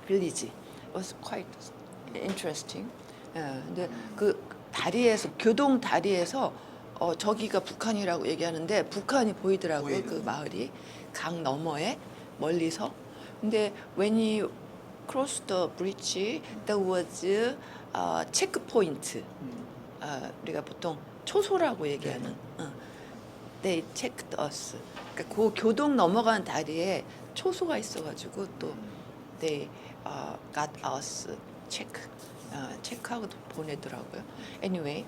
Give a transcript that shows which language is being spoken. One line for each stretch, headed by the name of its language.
English: It was quite interesting.
Korean: 근데 그 다리에서 교동 다리에서 저기가 북한이라고 얘기하는데 북한이 보이더라고요. 보이네. 그 마을이 강 너머에 멀리서. 근데
English: when you cross the bridge, there was checkpoint.
Korean: 우리가 보통 초소라고 얘기하는.
English: They checked us.
Korean: 그러니까 그 교동 넘어가는 다리에 초소가 있어가지고 또
English: they got us
Korean: 체크하고 보내더라고요.
English: Anyway,